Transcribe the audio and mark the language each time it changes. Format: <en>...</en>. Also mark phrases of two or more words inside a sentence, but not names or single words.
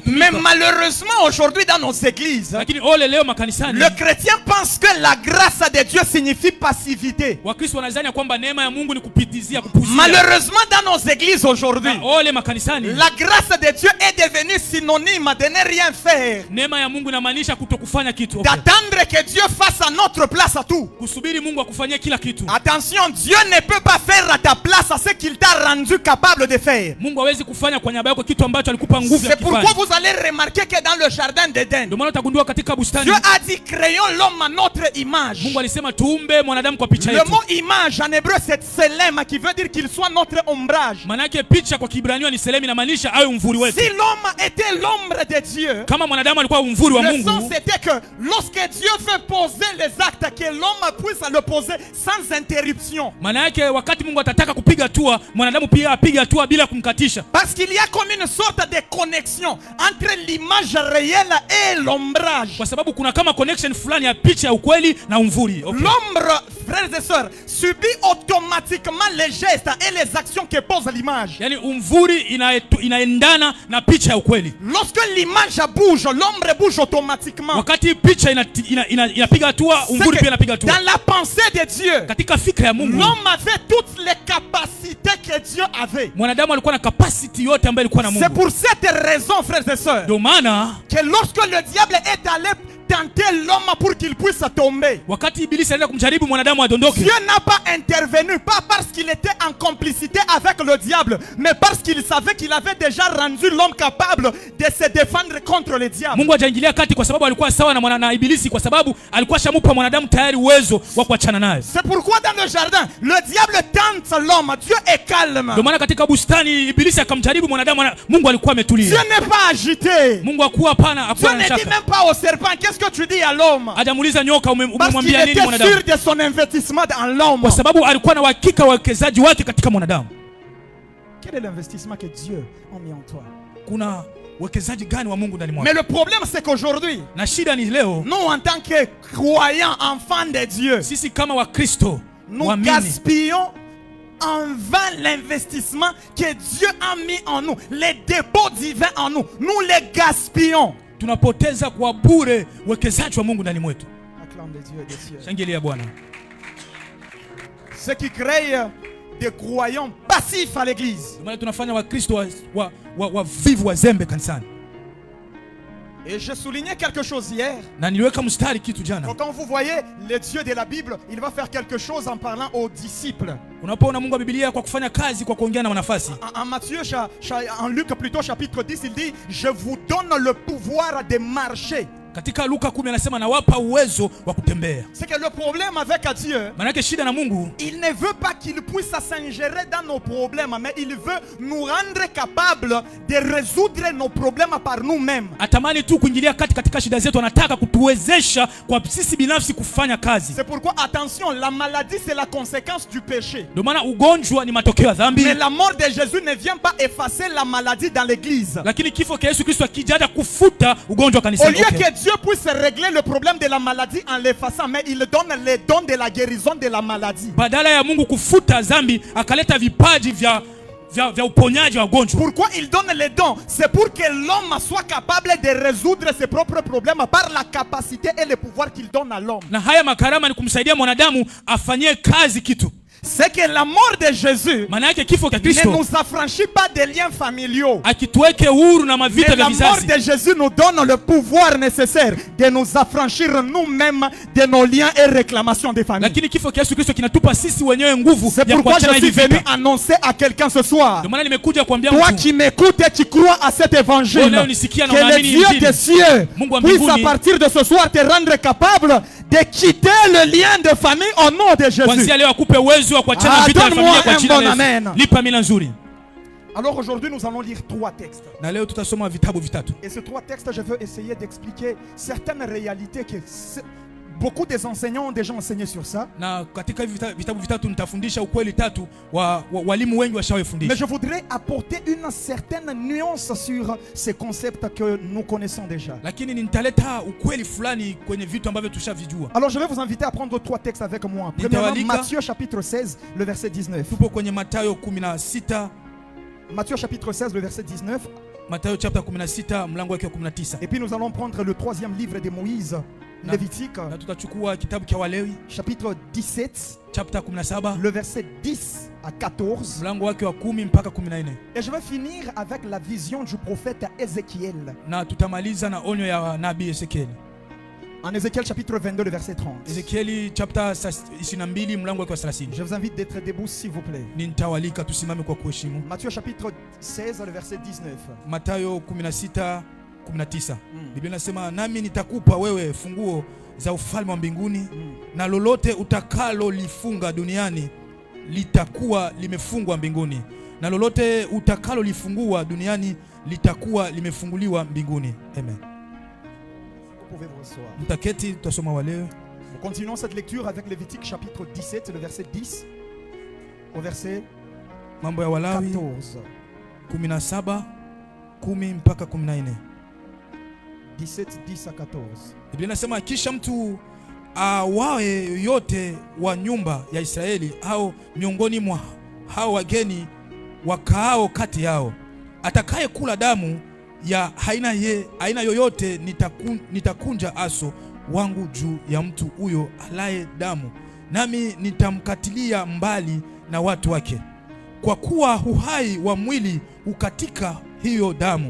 <fr>Mais</fr> <sw>tumika.</sw> <fr>malheureusement aujourd'hui dans nos églises,</fr> <sw>Lakini ole leo makanisani,</sw> <fr>le chrétien pense que la grâce de Dieu signifie passivité.</fr> <sw>Wakristo wanadhani kwamba neema ya Mungu ni kupitizia, kupuzia.</sw> <fr>Malheureusement dans nos églises aujourd'hui,</fr> <sw>Na ole makanisani,</sw> <fr>la grâce de Dieu est devenue synonyme de ne rien faire.</fr> <sw>neema ya Mungu inamaanisha kutokufanya kitu.</sw> <fr>D'attendre que Dieu fasse à notre place à tout.</fr> <sw>Kusubiri Mungu akufanyie kila kitu.</sw> <fr>Attention, Dieu ne peut pas faire à ta place à ce qu'il t'a rendu capable de faire.</fr> <sw>Mungu hawezi kufanya kwa niaba yako kitu ambacho alikupa nguvu ya</sw> <fr>C'est pourquoi</fr> <sw>kufanya.</sw> <fr>vous allez remarquer que dans le jardin d'Éden,</fr> <sw>Ndio maana utagundua katika bustani,</sw> <fr>Dieu a dit créons l'homme à notre image.</fr> <sw>Mungu alisema tuumbe mwanadamu kwa picha</sw> <fr>Le</fr> <sw>yetu.</sw> <fr>mot image en hébreu c'est tselem qui veut dire qu'il soit notre ombrage.</fr> <sw>Maana yake picha kwa Kiebrania ni selemi, inamaanisha awe mvuri wetu.</sw> <fr>Si l'homme était l'ombre de Dieu,</fr> <sw>Kama mwanadamu alikuwa mvuri wa</sw> <fr>le</fr> <sw>Mungu,</sw> <fr>sens c'était que lorsque Dieu veut poser les actes, que l'homme puisse le poser sans interruption.</fr> <sw>maana yake wakati Mungu atataka kupiga hatua, mwanadamu pia apige hatua bila kumkatisha.</sw> <fr>Parce qu'il y a comme une sorte de connexion entre l'image réelle et l'ombrage.</fr> <sw>Kwa sababu kuna kama connection fulani ya picha ya ukweli na umvuri. Okay.</sw> <fr>L'ombre, frères et sœurs, subit automatiquement les gestes et les actions que pose l'image.</fr> <sw>Yani umvuri inaendana na picha ya ukweli.</sw> <fr>Lorsque l'image bouge, l'ombre bouge automatiquement.</fr> <sw>Wakati picha inapiga hatua, umvuri pia inapiga hatua.</sw> <fr>Dans la pensée de Dieu,</fr> <sw>Katika fikra ya Mungu,</sw> <fr>l'homme avait toutes les capacités que Dieu avait.</fr> <sw>mwanadamu alikuwa na capacity yote ambayo alikuwa na</sw> <fr>C'est</fr> <sw>Mungu.</sw> <fr>pour cette raison, frères et sœurs,</fr> <sw>Ndio maana</sw> <fr>que lorsque le diable est allé tenter l'homme pour qu'il puisse tomber,</fr> <sw>wakati Ibilisi alienda kumjaribu mwanadamu adondoke,</sw> <fr>Dieu n'a pas intervenu, pas parce qu'il était en complicité avec le diable, mais parce qu'il savait qu'il avait déjà rendu l'homme capable de se défendre contre le diable.</fr> <sw>Mungu hajaingilia kati kwa sababu alikuwa sawa na Ibilisi, kwa sababu alikuwa shamupa mwanadamu tayari uwezo wa kuachana naye.</sw> <fr>C'est pourquoi dans le jardin, le diable tente l'homme, Dieu est calme.</fr> <sw>Ndio maana katika bustani Ibilisi akamjaribu mwanadamu, Mungu alikuwa ametulia.</sw> <fr>Dieu n'est pas agité.</fr> <sw>Mungu hakuwa hapana,</sw> <fr>Dieu</fr> <sw>hakuwa na</sw> <fr>ne dit</fr> <sw>shaka.</sw> <fr>même pas au serpent, qu'est-ce que tu dis à l'homme?</fr> <sw>Hajamuuliza nyoka</sw> <fr>Parce qu'il</fr> <sw>umemwambia nini</sw> <fr>était</fr> <sw>mwanadamu,</sw> <fr>sûr de son investissement dans l'homme.</fr> <sw>kwa sababu alikuwa na uhakika wa uwekezaji wake katika mwanadamu.</sw> <fr>Quel est l'investissement que Dieu a mis en toi?</fr> <sw>Kuna uwekezaji gani wa Mungu ndani mwako?</sw> <fr>Mais le problème c'est qu'aujourd'hui,</fr> <sw>Na shida ni leo,</sw> <fr>nous en tant que croyants, enfants de Dieu,</fr> <sw>sisi kama Wakristo</sw> <fr>nous</fr> <sw>waamini,</sw> <fr>gaspillons en vain l'investissement que Dieu a mis en nous, les dépôts divins en nous. Nous les gaspillons.</fr> <sw>tunapoteza kwa bure uwekezaji wa Mungu ndani mwetu.</sw> <fr>Acclame de Dieu et des cieux.</fr> <sw>Shangilia Bwana.</sw> <fr>Ce qui crée des croyants passifs à l'église.</fr> <sw>Maana tunafanya Wakristo wavivu wazembe kanisani.</sw> <fr>Et je soulignais quelque chose hier.</fr> <sw>Na niliweka mstari kitu jana.</sw> <fr>Quand vous voyez le Dieu de la Bible, il va faire quelque chose en parlant aux disciples.</fr> <sw>Unapoona Mungu wa Biblia kwa kufanya kazi, kwa kuongea na wanafasi.</sw> <fr>En Matthieu, en Luc plutôt chapitre 10, il dit, je vous donne le pouvoir de marcher.</fr> <sw>Katika Luka 10 anasema nawapa uwezo wa kutembea.</sw> <fr>C'est que le problème avec Dieu,</fr> <sw>Maana shida na Mungu,</sw> <fr>il ne veut pas qu'il puisse s'ingérer dans nos problèmes, mais il veut nous rendre capables de résoudre nos problèmes par nous-mêmes.</fr> <sw>atamani tu kuingilia katika shida zetu, anataka kutuwezesha kwa sisi binafsi kufanya kazi.</sw> <fr>C'est pourquoi attention, la maladie c'est la conséquence du péché.</fr> <sw>Ndio maana ugonjwa ni matokeo ya dhambi.</sw> <fr>Mais la mort de Jésus ne vient pas effacer la maladie dans l'église.</fr> <sw>Lakini kifo cha Yesu Kristo akijaja kufuta ugonjwa</sw> <fr>Au</fr> <sw>kanisani.</sw> <fr>lieu Okay. que Dieu puisse régler le problème de la maladie en l'effaçant, mais il donne les dons de la guérison de la maladie.</fr> <sw>Badala ya Mungu kufuta dhambi, akaleta vipaji vya uponyaji wa ugonjwa.</sw> <fr>Pourquoi il donne les dons? C'est pour que l'homme soit capable de résoudre ses propres problèmes par la capacité et le pouvoir qu'il donne à l'homme.</fr> <sw>Na haya makarama ni kumsaidia mwanadamu afanyie kazi kitu.</sw> <fr>c'est que la mort de Jésus</fr> <sw>maana yake kifo cha</sw> <fr>ne</fr> <sw>Kristo</sw> <fr>nous affranchit pas des liens familiaux.</fr> <sw>akituweke huru na</sw> <fr>Mais</fr> <sw>mavita vya</sw> <fr>la mort</fr> <sw>vizazi,</sw> <fr>de Jésus nous donne le pouvoir nécessaire de nous affranchir nous-mêmes de nos liens et réclamations des familles.</fr> <sw>lakini kifo cha Yesu Kristo kinatupa sisi wenyewe nguvu</sw> <fr>C'est</fr> <sw>ya</sw> <fr>pourquoi</fr> <sw>kuachana</sw> <fr>je suis</fr> <sw>hivi</sw> <fr>venu</fr> <sw>vita.</sw> <fr>annoncer à quelqu'un ce soir.</fr> <sw>Ndio maana nimekuja kuambia</sw> <fr>Toi</fr> <sw>mtu</sw> <fr>qui m'écoutes et qui crois à cet évangile,</fr> <sw>Wewe unanisikia na</sw> <fr>que le</fr> <sw>unaamini</sw> <fr>Dieu</fr> <sw>injili.</sw> <fr>des cieux</fr> <sw>Mungu wa</sw> <fr>puisse à</fr> <sw>mbinguni</sw> <fr>partir de ce soir te rendre capable de quitter le lien de famille au nom de Jésus.</fr> <sw>kuanzia leo akupe uwezo wa kuachana vita ya</sw> <fr>donne-moi</fr> <sw>familia kwa</sw> <fr>un</fr> <sw>jina</sw> <fr>bon</fr> <sw>la</sw> <fr>amen.</fr> <sw>Yesu. Lipa mila nzuri.</sw> <fr>Alors aujourd'hui nous allons lire 3 textes.</fr> <sw>Na leo tutasoma vitabu vitatu.</sw> <fr>Et ces 3 textes, je veux essayer d'expliquer certaines réalités que beaucoup des enseignants ont déjà enseigné sur ça.</fr> <sw>Na katika hivi vitabu vitatu nitafundisha ukweli tatu walimu wengi</sw> <fr>Mais</fr> <sw>washawefundisha.</sw> <fr>je voudrais apporter une certaine nuance sur ces concepts que nous connaissons déjà.</fr> <sw>Lakini nitaleta ukweli fulani kwenye vitu ambavyo tushavijua.</sw> <fr>Alors je vais vous inviter à prendre 3 textes avec moi. Premièrement, Matthieu chapitre 16, le verset 19.</fr> <sw>Tupo kwenye Mathayo 16.</sw> <fr>Matthieu chapitre 16, le verset 19.</fr> <sw>Mathayo chapter 16 mlango wake wa 19.</sw> <fr>Et puis nous allons prendre le 3e livre de Moïse, Lévitique,</fr> <sw>Na tutachukua kitabu cha Walawi</sw> <fr>chapitre 17,</fr> <sw>chapter 17</sw> <fr>le verset 10 à 14.</fr> <sw>mlango wake wa 10 mpaka 14.</sw> <fr>Et je vais finir avec la vision du prophète Ézéchiel.</fr> <sw>Na tutamaliza na onyo ya nabii Ezekiel.</sw> <fr>En Ézéchiel chapitre 22, le verset 30.</fr> <sw>Ezekiel chapter 22 mlango wake wa 30.</sw> <fr>Je vous invite d'être debout s'il vous plaît.</fr> <sw>Nitawalika tusimame kwa kuheshimu.</sw> <fr>Matthieu chapitre 16, le verset 19.</fr> <sw>Mathayo 16:19. Biblia inasema nami nitakupa wewe funguo za ufalme wa mbinguni, na lolote utakalo lifunga duniani litakuwa limefungwa mbinguni, na lolote utakalo lifungua duniani litakuwa limefunguliwa mbinguni. Amen.</sw> <fr>Vous pouvez vous asseoir.</fr> <sw>Mtaketi, tutasoma Walawi.</sw> <fr>Nous continuons cette lecture avec Lévitique chapitre 17, le verset 10 au verset</fr> <sw>Mambo ya Walawi</sw> <fr>14.</fr> <sw>17:10 mpaka 14.</sw> <fr>17, 10 à 14.</fr> <sw>Biblia inasema kisha mtu awaye yote wa nyumba ya Israeli au miongoni mwa hao wageni wakaao kati yao atakaye kula damu ya aina yoyote, nitakunja aso wangu juu ya mtu huyo alaye damu, nami nitamkatilia mbali na watu wake, kwa kuwa uhai wa mwili ukatika hiyo damu.</sw>